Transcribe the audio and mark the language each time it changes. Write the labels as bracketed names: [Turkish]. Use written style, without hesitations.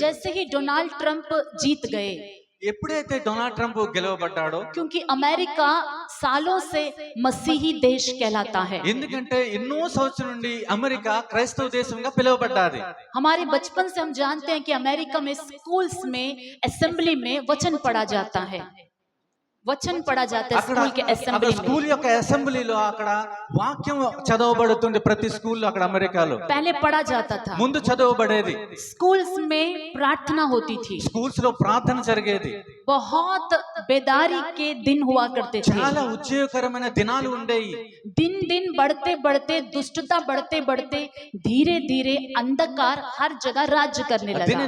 [Hindi] जैसे ही Donald Trump जीत गए, [Telugu] ఎప్పుడైతే డొనాల్డ్ ట్రంప్ గెలవబడ్డాడో, [Hindi] क्योंकि अमेरिका सालों से मसीही देश कहलाता है। [Telugu] ఎందుకంటే ఎన్నో సంవత్సరాల నుండి అమెరికా క్రైస్తవ దేశంగా పిలువబడ్డాది. [Hindi] हमारे बचपन से हम जानते हैं कि अमेरिका में स्कूल्स में असेंबली में वचन पढ़ा जाता है, वचन पढ़ा जाता है [Telugu] అక్కడ [Hindi] स्कूल के [Telugu] అక్కడ [Hindi] असेंबली [Telugu] స్కూల్ [Hindi] में। [Telugu] యొక్క అసెంబ్లీలో అక్కడ వాక్యం చదవబడుతుంది ప్రతి స్కూల్లో అక్కడ అమెరికాలో. [Hindi] पहले पढ़ा जाता था, [Telugu] ముందు చదవబడేది, [Hindi] स्कूल्स में प्रार्थना होती थी, [Telugu] స్కూల్స్ లో ప్రార్థన జరిగేది, [Hindi] बहुत बेदारी के दिन हुआ करते थे। [Telugu] చాలా ఉద్యోగకరమైన దినాలు ఉండేవి. [Hindi] दिन दिन बढ़ते बढ़ते दुष्टता बढ़ते बढ़ते धीरे धीरे अंधकार हर जगह राज्य करने लगा।